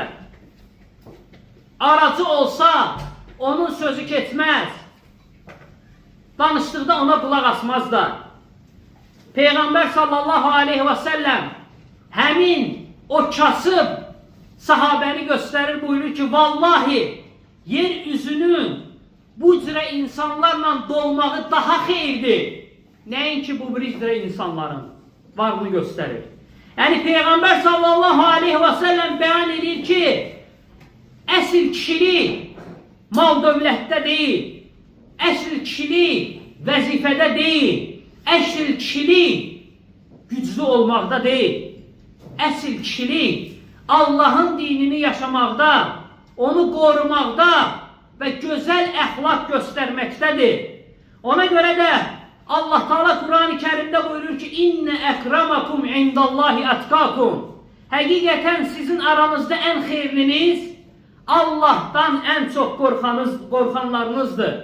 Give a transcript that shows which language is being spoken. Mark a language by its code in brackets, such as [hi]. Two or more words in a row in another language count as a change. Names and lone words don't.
[tr] Aracı olsa onun sözü geçmez. Danıştıkta ona kulak asmazlar. [az] Peygamber [ar] صلى الله عليه وسلم [az] hemin o kasıp sahabeni gösterir, buyurur ki, vallahi yeryüzünün bu cürə insanlarla dolmağı daha xeyirdir. Nəinki bu bir cürə insanların varını göstərir. Yani Peygamber [ar] صلى الله عليه وسلم [az] beyan edir ki, əsl kişilik mal dövlətdə deyil, əsl kişilik vəzifədə deyil, əsl kişilik güclü olmaqda deyil, əsl kişilik Allah'ın dinini yaşamaqda, onu korumaqda ve güzel əxlaq göstermektedir. [tr] Ona göre de Allah Teala Kur'an-ı Kerim'de buyurur ki, [ar] إن أكرمكم عند الله أتقاكم. [az] Həqiqətən sizin aranızda en xeyirliniz Allah'tan en çok korkanlarınızdır.